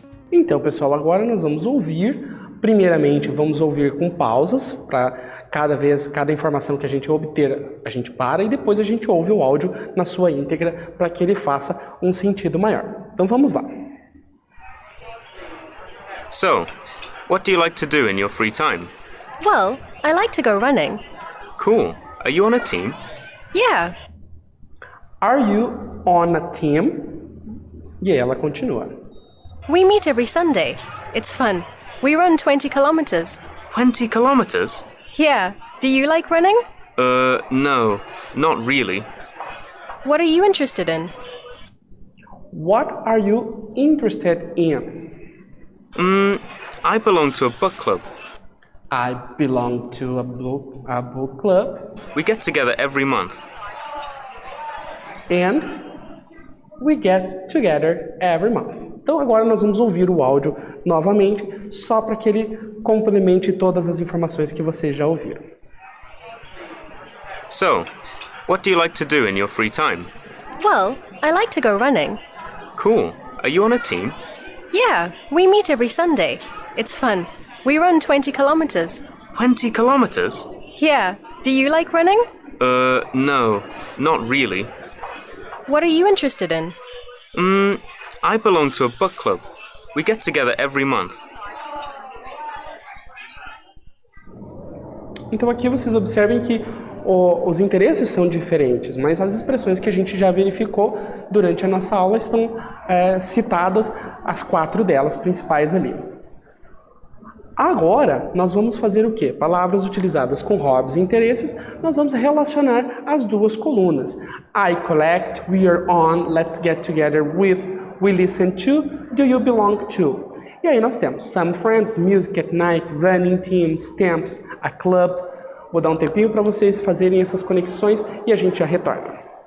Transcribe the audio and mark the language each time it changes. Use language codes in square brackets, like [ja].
[pt] Então, pessoal, agora nós vamos ouvir. Primeiramente, vamos ouvir com pausas, para cada informação que a gente obter, a gente para e depois a gente ouve o áudio na sua íntegra para que ele faça um sentido maior. Então, vamos lá. [en] So, what do you like to do in your free time? Well, I like to go running. Cool. Are you on a team? Yeah. Are you on a team? [pt] E aí ela continua. [en] We meet every Sunday. It's fun. We run 20 kilometers. 20 kilometers? Yeah. Do you like running? No, not really. What are you interested in? What are you interested in? I belong to a book club. I belong to a book club. We get together every month. And we get together every month. [pt] Então agora nós vamos ouvir o áudio novamente, só para que ele complemente todas as informações que vocês já ouviram. [en] So, what do you like to do in your free time? Well, I like to go running. Cool. Are you on a team? Yeah. We meet every Sunday. It's fun. We run 20 kilometers. 20 kilometers? Yeah. Do you like running? No, not really. What are you interested in? I belong to a book club. We get together every month. [pt] Então aqui vocês observem que os interesses são diferentes, mas as expressões que a gente já verificou durante a nossa aula estão citadas, as 4 delas principais ali. Agora, nós vamos fazer o quê? Palavras utilizadas com hobbies e interesses, nós vamos relacionar as duas colunas. [en] I collect, we are on, let's get together with, we listen to, do you belong to? [pt] E aí nós temos [en] some friends, music at night, running teams, stamps, a club. [pt] Vou dar um tempinho para vocês fazerem essas conexões e a gente já retorna.